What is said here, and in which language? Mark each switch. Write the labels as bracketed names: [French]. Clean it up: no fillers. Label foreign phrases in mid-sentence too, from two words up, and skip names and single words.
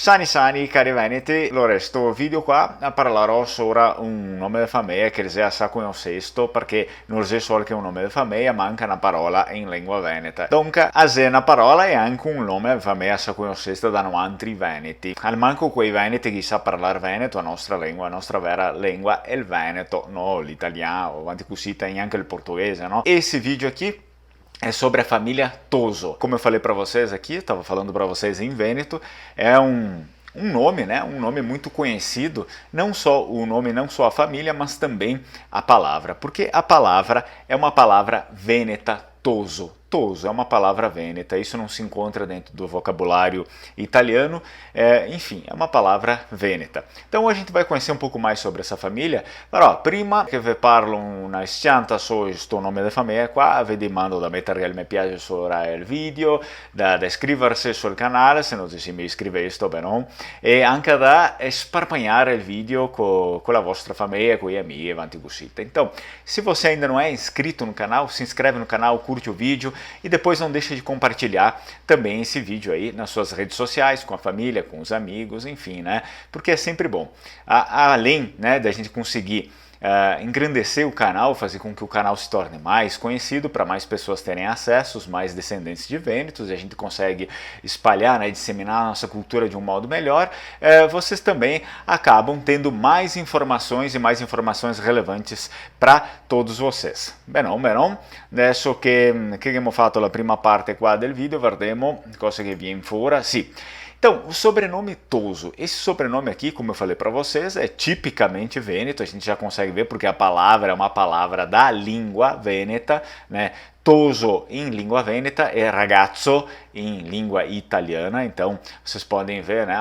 [Venetian] Sani Sani, cari veneti, allora sto video qua parlerò sopra un nome di famiglia che già sa conoscesto perché non è solo che un nome di famiglia ma anche una parola in lingua veneta. Dunque, a una parola è anche un nome di famiglia sa conoscesto da altri veneti. Al manco quei veneti che sa parlare veneto, la nostra vera lingua è il veneto, no l'italiano, avanti così, neanche il portoghese, no? [Portuguese] Esse vídeo aqui é sobre a família Toso. Como eu falei para vocês aqui, estava falando para vocês em Vêneto, é um nome, né? Um nome muito conhecido, não só o nome, não só a família, mas também a palavra, porque a palavra é uma palavra vêneta, Toso. Toso é uma palavra vêneta, isso não se encontra dentro do vocabulário italiano, enfim, é uma palavra vêneta. Então a gente vai conhecer un pouco mais sobre essa família, [Venetian] però prima che vi parlo una scianta su questo nome di famiglia qua, vi demando da mettere il mi piace sopra il video, da iscriversi sul canale se non si mi iscriveste, beh no? E anche da sparpagnare il video con la vostra famiglia, con gli amici, avanti così. [Portuguese] Então, se você ainda não é inscrito no canal, se inscreve no canal, curte o vídeo, e depois não deixa de compartilhar também esse vídeo aí nas suas redes sociais, com a família, com os amigos, enfim, né? Porque é sempre bom. Além, né, da gente conseguir engrandecer o canal, fazer com que o canal se torne mais conhecido, para mais pessoas terem acesso, os mais descendentes de vênetos, e a gente consegue espalhar, né, disseminar a nossa cultura de um modo melhor, vocês também acabam tendo mais informações e mais informações relevantes para todos vocês. [Italian] Bene, adesso che abbiamo fatto la prima parte qua del video, vedremo cosa che viene fuori. Sì. [Portuguese] Então, o sobrenome Toso, esse sobrenome aqui, como eu falei para vocês, é tipicamente vêneto, a gente já consegue ver porque a palavra é uma palavra da língua vêneta, né? Toso em língua vêneta é ragazzo em língua italiana, então vocês podem ver, né?